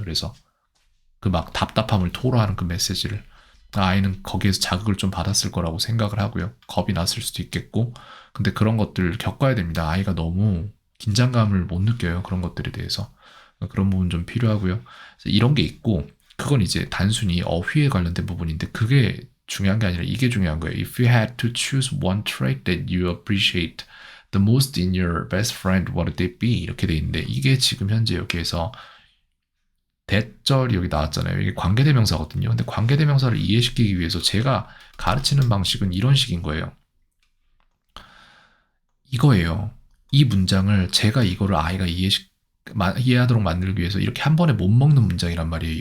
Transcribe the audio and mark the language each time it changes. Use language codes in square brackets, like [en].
[ko] 그래서 그 막 답답함을 토로하는 그 메시지를 아이는 거기에서 자극을 좀 받았을 거라고 생각을 하고요. 겁이 났을 수도 있겠고 근데 그런 것들 겪어야 됩니다. 아이가 너무 긴장감을 못 느껴요. 그런 것들에 대해서. 그런 부분 좀 필요하고요. 이런 게 있고 그건 이제 단순히 어휘에 관련된 부분인데 그게 중요한 게 아니라 이게 중요한 거예요. [en] If you had to choose one trait that you appreciate the most in your best friend, what would it be? [ko] 이렇게 돼 있는데 이게 지금 현재 여기에서 대절이 여기 나왔잖아요. 이게 관계대명사거든요. 근데 관계대명사를 이해시키기 위해서 제가 가르치는 방식은 이런 식인 거예요. 이거예요. 이 문장을 제가 이거를 아이가 이해하도록 만들기 위해서 이렇게 한 번에 못 먹는 문장이란 말이에요.